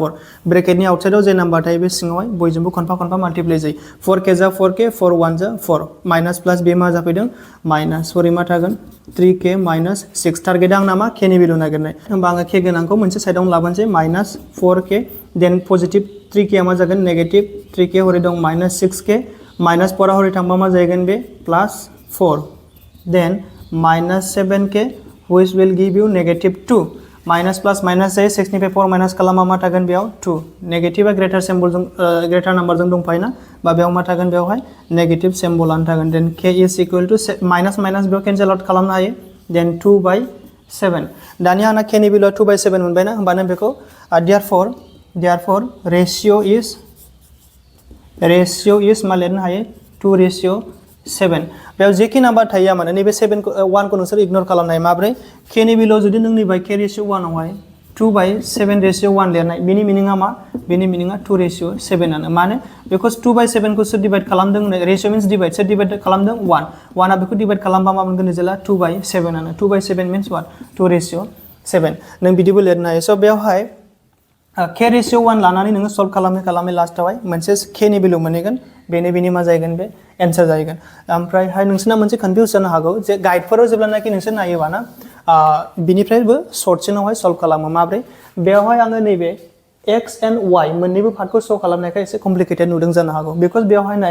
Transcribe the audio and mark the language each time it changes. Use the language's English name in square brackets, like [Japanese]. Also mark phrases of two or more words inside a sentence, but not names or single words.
[Bodo] 4 ब्रेकेटनि आउटसाइडआव जे नाम्बार थायो बे सिङावहाय बयजोंबो खनफा खनफा माल्टिप्लाइ जायो 4k जा 4k 4 1 जा 4 [English] minus plus [Bodo] बे मा जाफैदों माइनास हरै मा थागोन 3k माइनास 6 टारगेट आंना मा k नि भेलु नागिरनाय होमबा आङो k गोनांखौ मोनसे साइडआव लाबोनोसै [English] minus 4k then positive 3k [Bodo] मा जागोन नेगेटिभ 3k हरै दं [English] minus 6k minus 4 [Bodo] हरै थांबा मा जाहैगोन बे [English] plus 4 then minus 7k which will give you negative 2 minus plus minus [Bodo] जायो 6 निफ्राय 4 माइनास खालामबा मा थागोन बेयाव 2 नेगेटिभआ [English] greater symbol greater number [Bodo] दंफायोना बा बेयाव मा थागोन बेयावहाय [English] negative symbol [Bodo] थागोन देन [English] k is equal to minus minus [Bodo] बेयाव [English] cancel out [Bodo] खालामनो हायो देन 2/7 दानिया आंना k नि भेलुआ 2/7 मोनबायना होमबा नों बेखौ [English] therefore ratio [Bodo] is मा लिरनो हायो 2:7 बेयाव जेखि नाम्बार थायो माने नैबे 7 को 1 को नोंसोर इगनोर खालामनो हायो माब्रै k नि भेलुआव जुदि नों नैबे k रेशियो 1 आवहाय 2/7 रेशियो 1 लिरनाय बेनि मिनिङा मा बेनि मिनिङा 2:7 आनो माने बिकज 2/7 को सोर डिवाइड खालामदों [English] ratio means divide [Bodo] सोर डिवाइड खालामदों 1 आ बेखौ डिवाइड खालामबा मा मोनगोन रिजल्टआ 2/7 आनो 2/7 [English] means what [Bodo] 2:7 नों बिदिबो लिरनो हायो स बेयावहाय k रेशियो 1 लानानै नोङो सल्व खालामै लास्टआवहाय मोनसे k नि भेलु मोनहैगोन बेनि मा जाहैगोन बे एन्सार जाहैगोन ओमफ्रायहाय नोंसोरना मोनसे कन्फ्यूज जानो हागौ जे गाइडफोराव जेब्लानाखि नोंसोर नायोबा ना बिनिफ्रायबो सर्टसिनावहाय सल्व खालामो माब्रै बेयावहाय आङो नैबे [English] x and y [Bodo] मोननैबो पार्टखौ सल्व खालामनायखाय एसे कमप्लिकेटेड नुदों जानो हागौ बिकज बेयावहाय नाय